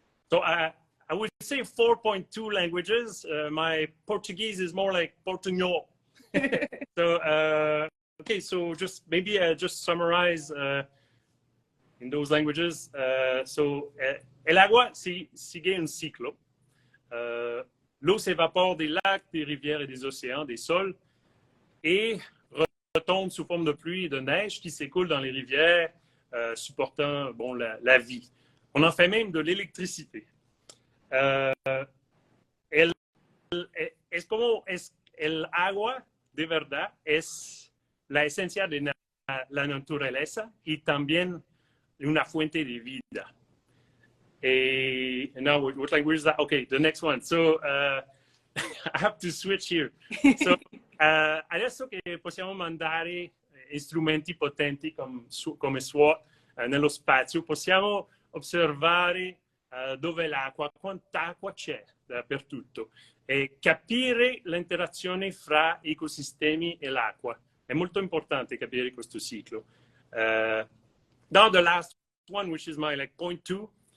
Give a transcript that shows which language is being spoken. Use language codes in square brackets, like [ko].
[en] So I would say 4.2 languages. My Portuguese is more like Portuñol. So, okay, so just maybe just summarize in those languages. [es] El agua sigue un ciclo. [fr] L'eau s'évapore des lacs, des rivières et des océans, des sols, et retombe sous forme de pluie et de neige qui s'écoule dans les rivières, supportant bon, la vie. On en fait même de l'électricité. [es] Es como el agua de verdad es la esencia de la naturaleza y también una fuente de vida. [en] And now, what language is that? Okay, the next one. So, I have to switch here. [it] So, adesso che possiamo mandare strumenti potenti come SWOT nello spazio, possiamo osservare dove l'acqua, quanta acqua c'è dappertutto e capire l'interazione fra ecosistemi e l'acqua. È molto importante capire questo ciclo. [en] Now the last one, which is my point 2.